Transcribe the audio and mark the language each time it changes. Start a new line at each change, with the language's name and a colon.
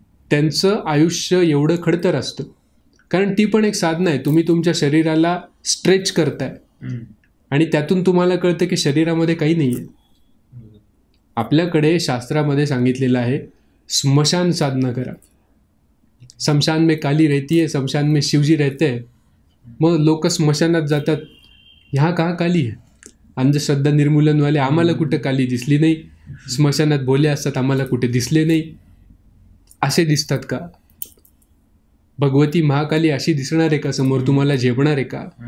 Marathi: त्यांचं आयुष्य एवढं खडतर असतं, कारण ती पण एक साधना आहे. तुम्ही तुमच्या शरीराला स्ट्रेच करताय आणि त्यातून तुम्हाला कळतं की शरीरामध्ये काही नाही आहे. आपल्याकडे शास्त्रामध्ये सांगितलेलं आहे स्मशान साधना करा.
Hindi: शमशान में काली रहती है, शमशान में शिवजी रहते हैं.
Marathi: मग लोक स्मशानात जातात, ह्या कहा काली आहे, अंधश्रद्धा निर्मूलनवाले, आम्हाला कुठं काली दिसली नाही. स्मशानात भोले असतात, आम्हाला कुठे दिसले नाही. असे दिसतात का? भगवती महाकाली अशी दिसणार आहे का समोर, तुम्हाला झेपणार आहे का?